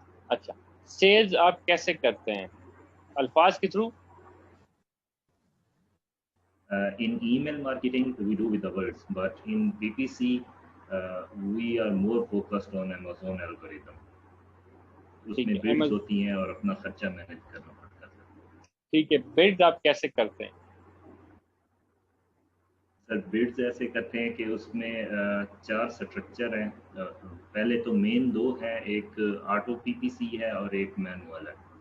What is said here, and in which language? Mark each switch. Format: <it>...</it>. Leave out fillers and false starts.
<ur>اچھا, سیلز آپ کیسے کرتے ہیں؟ الفاظ کے through?</ur> <en>In email marketing we do with the words, but in PPC we are more focused on Amazon algorithm.</en> <ur>اس میں bids ہوتی ہیں اور اپنا خرچہ مینیج کرنا پڑتا ہے. ٹھیک ہے, bids آپ کیسے کرتے ہیں؟ سر bids ایسے کرتے ہیں کہ اس میں 4 سٹرکچر ہیں. پہلے تو مین 2 ہیں, ایک آٹو PPC ہے اور ایک مینوئل ہے.</ur>